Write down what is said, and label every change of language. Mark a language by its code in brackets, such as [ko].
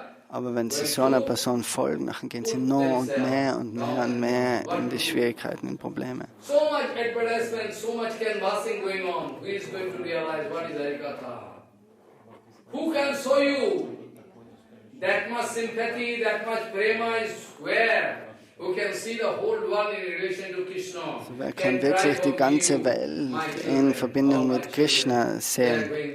[de] Aber wenn sie so einer Person folgen, dann gehen sie noch und mehr in die Schwierigkeiten, in Probleme. [en] So much advertisement, so much canvassing going on. Who is going to realize what is Harikatha? Who can show you that much sympathy, that much prema is where? Who can see the whole world in relation to Krishna? [de] So, wer kann wirklich die ganze Welt in Verbindung mit Krishna sehen?